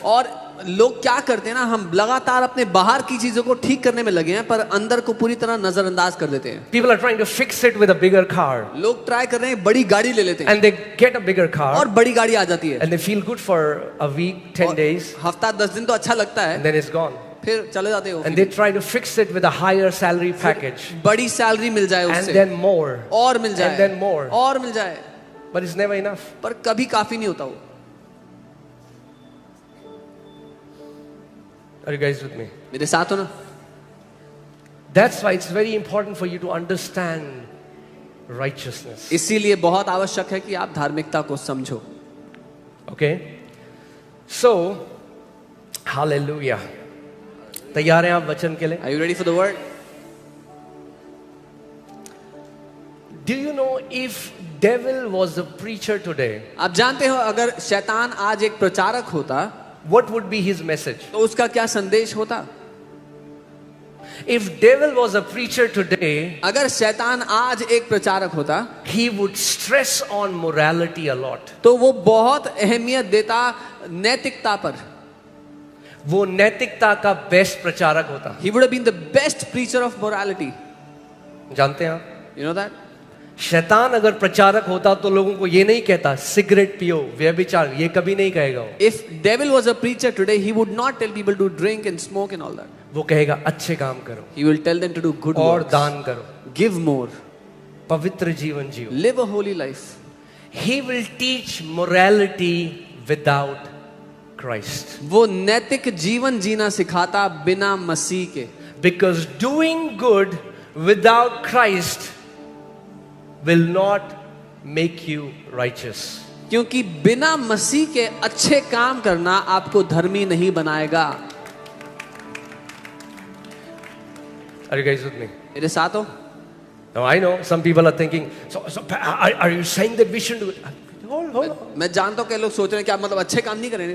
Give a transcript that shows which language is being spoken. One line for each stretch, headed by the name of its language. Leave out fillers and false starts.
Hindi: और लोग क्या करते हैं ना, हम लगातार अपने बाहर की चीजों को ठीक करने में लगे हैं पर अंदर को पूरी तरह नजरअंदाज कर देते हैं.
English: People are trying to fix it with a bigger car.
Hindi: लोग ट्राई कर रहे हैं, बड़ी गाड़ी ले लेते हैं
English: And they get a bigger car.
Hindi: और बड़ी गाड़ी आ जाती है
English: And they feel good for a week, 10 days.
Hindi: हफ्ता 10 दिन तो अच्छा लगता
English: And
Hindi: है,
English: then it's gone.
Hindi: फिर चले जाते हो.
English: And they try to fix it with a higher salary package.
Hindi: बड़ी सैलरी मिल जाए
English: And
Hindi: उससे
English: then more.
Hindi: और मिल जाए
English: And then more.
Hindi: और मिल जाए,
English: But it's never enough.
Hindi: पर कभी काफी नहीं होता वो.
English: Are you guys with me?
Hindi: मेरे साथ हो ना.
English: That's why it's very important for you to understand righteousness.
Hindi: इसीलिए बहुत आवश्यक है कि आप धार्मिकता को समझो.
English: Okay? So, hallelujah.
Hindi: तैयार हैं आप वचन के लिए?
English: Are you ready for the word? Do you know if devil was a preacher today,
Hindi: आप जानते हो अगर शैतान आज एक प्रचारक होता
English: what would be his message?
Hindi: तो उसका क्या संदेश होता?
English: If devil was a preacher today,
Hindi: अगर शैतान आज एक प्रचारक होता
English: he would stress on morality a lot.
Hindi: तो वो बहुत अहमियत देता नैतिकता पर. वो नैतिकता का बेस्ट प्रचारक होता.
English: He would have been the best preacher of morality.
Hindi: जानते हैं आप?
English: You know that?
Hindi: शैतान अगर प्रचारक होता तो लोगों को ये नहीं कहता सिगरेट पियो, व्यभिचार, ये कभी नहीं कहेगा वो.
English: If devil was a preacher today, he would not tell people to drink and smoke and all that.
Hindi: वो कहेगा अच्छे काम करो
English: He will tell them to do good
Hindi: और
English: works,
Hindi: दान करो,
English: give more,
Hindi: पवित्र जीवन जियो.
English: live a holy life. He will teach morality without Christ.
Hindi: वो नैतिक जीवन जीना सिखाता बिना मसीह के.
English: Because doing good without Christ will not make you righteous.
Hindi: क्योंकि बिना मसीह के अच्छे काम करना आपको धर्मी नहीं बनाएगा.
English: Are you guys with me?
Hindi: मेरे साथ हो?
English: Now I know some people are thinking, so are you saying that we shouldn't do it? Hold on.
Hindi: मैं जानता हूँ कि लोग सोच रहे हैं कि आप मतलब अच्छे काम नहीं करेंगे.